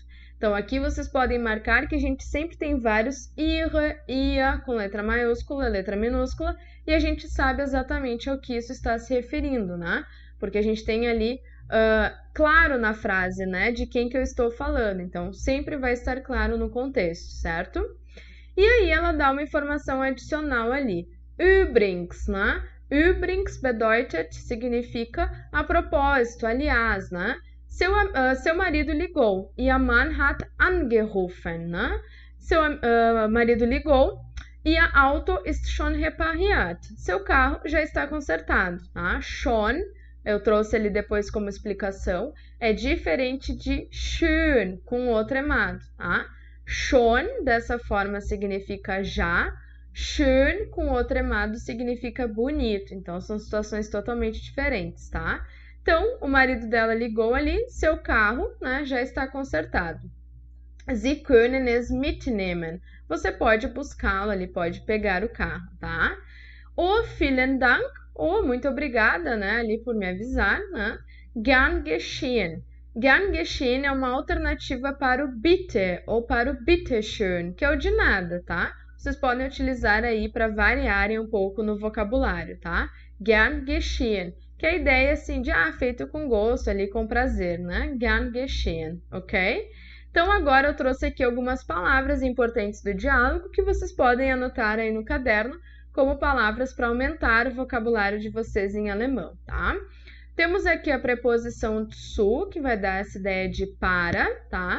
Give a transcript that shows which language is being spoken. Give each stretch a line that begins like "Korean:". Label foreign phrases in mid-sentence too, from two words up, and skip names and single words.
Portuguese: Então, aqui vocês podem marcar que a gente sempre tem vários ihre, ia, com letra maiúscula, letra minúscula, e a gente sabe exatamente ao que isso está se referindo, né? Porque a gente tem ali claro na frase, né, de quem que eu estou falando. Então, sempre vai estar claro no contexto, certo? E aí ela dá uma informação adicional ali. Übrigens, né?
German: Übrigens bedeutet
Portuguese: significa a propósito, aliás, né? Seu marido ligou.
German: Ihr Mann hat angerufen,
Portuguese: né? Seu marido ligou.
German: Ihr Auto ist schon repariert.
Portuguese: Seu carro já está consertado, tá? Schon, eu trouxe ali depois como explicação, é diferente de schön, com outro emado, tá? Schon, dessa forma, significa já. Schön, com outro emado, significa bonito. Então, são situações totalmente diferentes, tá? Então, o marido dela ligou ali, seu carro, né, já está consertado.
German: Sie können es mitnehmen.
Portuguese: Você pode buscá-lo ali, pode pegar o carro, tá?
German: O vielen Dank,
Portuguese: muito obrigada, né, ali por me avisar, né?
German: Gern geschehen. Gern geschehen
Portuguese: é uma alternativa para o bitte ou para o bitteschön, que é o de nada, tá? Vocês podem utilizar aí para variarem um pouco no vocabulário, tá?
German: Gern geschehen,
Portuguese: que é a ideia assim de feito com gosto ali, com prazer, né?
German: Gern geschehen,
Portuguese: ok? Então agora eu trouxe aqui algumas palavras importantes do diálogo que vocês podem anotar aí no caderno como palavras para aumentar o vocabulário de vocês em alemão, tá? Temos aqui a preposição zu, que vai dar essa ideia de para, tá?